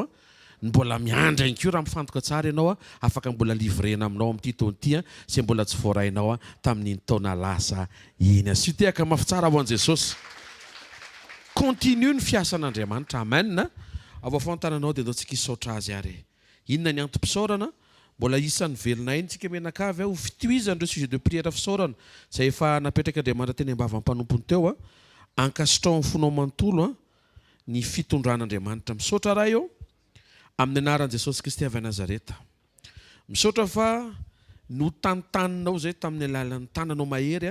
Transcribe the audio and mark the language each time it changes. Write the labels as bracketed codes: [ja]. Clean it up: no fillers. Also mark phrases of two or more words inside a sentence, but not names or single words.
[mg] Mbola miandra ihany koa raha mifantoka tsara ianao a, afaka mbola livrena aminao amin'ity taona ity a, izay mbola tsy voarainao a tamin'iny taona lasa iny. Asio tehaka mafy tsara ho an'i Jesosy. Continue ny fiasan'Andriamanitra. Amen. Avao fantananao dia andaontsika hisaotra azy ary. Inona ny antom-pisaorana? Mbola isan'ny velona iny tsika menakavy ho fitohizan'ireo [fr] sujet de prière [mg] fisaorana izay efa napetraka Andriamanitra teny ambava-mpanompony teo a. Ankasitrao ny fonao manontolo a ny fitondran'Andriamanitra. Misaotra raha eo amin'ny anaran'i Jesosy Kristy avy Nazareta. Misaotra fa no tantaninao zay tamin'ny alalan'ny tananao mahery a.